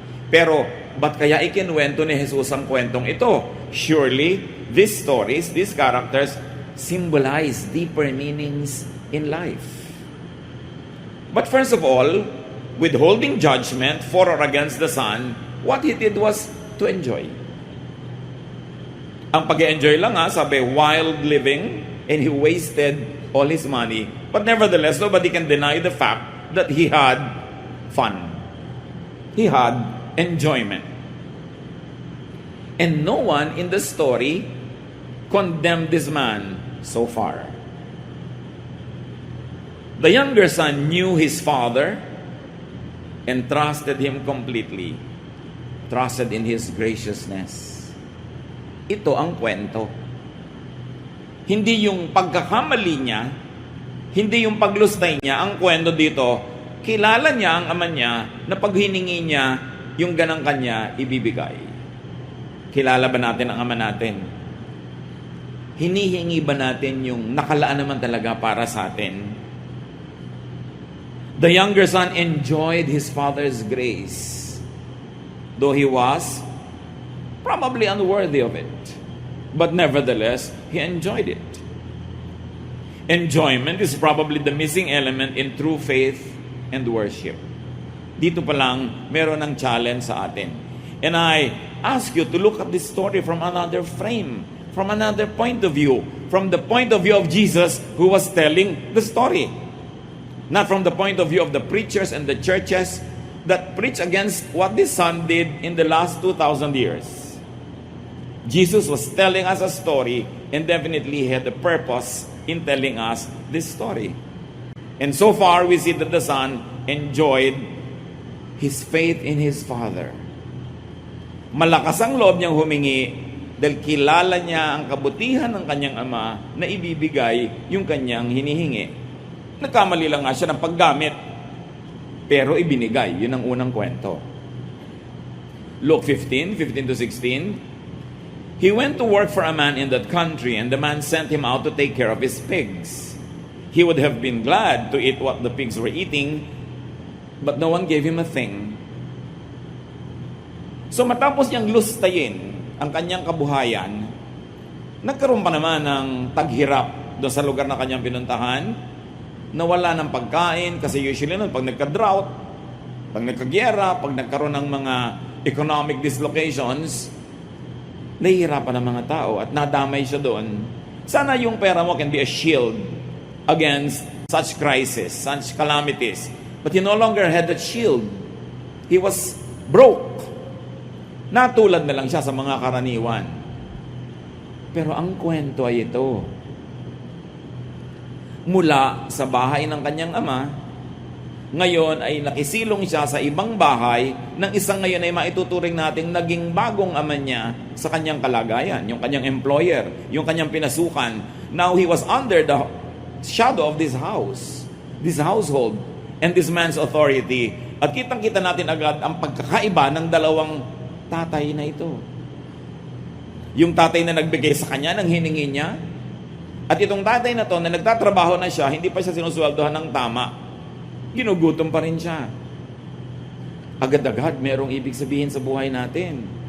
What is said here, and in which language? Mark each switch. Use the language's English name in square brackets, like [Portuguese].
[Filipino] Pero, ba't kaya ikinwento ni Jesus ang kwentong ito? [English] Surely, these stories, these characters, symbolize deeper meanings in life. But first of all, withholding judgment for or against the son, what he did was to enjoy. [Filipino] Ang pag-enjoy lang sabi, [English] wild living, and he wasted all his money. But nevertheless, nobody can deny the fact that he had fun. He had enjoyment. And no one in the story condemned this man so far. The younger son knew his father and trusted him completely. Trusted in his graciousness. [Filipino] Ito ang kwento. Hindi yung pagkakamali niya, hindi yung paglustay niya. Ang kwento dito, kilala niya ang ama niya na pag hiningi niya, yung ganang kanya ibibigay. Kilala ba natin ang ama natin? Hinihingi ba natin yung nakalaan naman talaga para sa atin? [English] The younger son enjoyed his father's grace, though he was probably unworthy of it. But nevertheless, he enjoyed it. Enjoyment is probably the missing element in true faith and worship. [Filipino] Dito pa lang, meron ng challenge sa atin. [English] And I ask you to look at this story from another frame, from another point of view, from the point of view of Jesus who was telling the story. Not from the point of view of the preachers and the churches that preach against what this son did in the last 2,000 years. Jesus was telling us a story and definitely had a purpose in telling us this story. And so far, we see that the son enjoyed his faith in his father. [Filipino] Malakas ang loob niyang humingi dahil kilala niya ang kabutihan ng kanyang ama na ibibigay yung kanyang hinihingi. Nagkamali lang nga siya ng paggamit, pero ibinigay. Yun ang unang kwento. Luke 15:15-16. [English] He went to work for a man in that country, and the man sent him out to take care of his pigs. He would have been glad to eat what the pigs were eating, but no one gave him a thing. [Filipino] So matapos niyang lustayin ang kanyang kabuhayan, nagkaroon pa naman ng taghirap doon sa lugar na kanyang pinuntahan, nawala ng pagkain, kasi usually nun, pag nagka-drought, pag nagka-gyera, pag nagkaroon ng mga economic dislocations, nahihirapan ng mga tao at nadamay siya doon. Sana yung pera mo [English] can be a shield against such crisis, such calamities. But he no longer had that shield. He was broke. [Filipino] Natulad na lang siya sa mga karaniwan. Pero ang kwento ay ito. Mula sa bahay ng kanyang ama, ngayon ay nakisilong siya sa ibang bahay ng isang ngayon ay maituturing nating naging bagong ama niya sa kanyang kalagayan, yung kanyang employer, yung kanyang pinasukan. [English] Now he was under the shadow of this house, this household, and this man's authority. [Filipino] At kitang-kita natin agad ang pagkakaiba ng dalawang tatay na ito. Yung tatay na nagbigay sa kanya ng hiningi niya, at itong tatay na to na nagtatrabaho na siya, hindi pa siya sinusweldohan ng tama. Ginugutom pa rin siya. Agad-agad merong ibig sabihin sa buhay natin.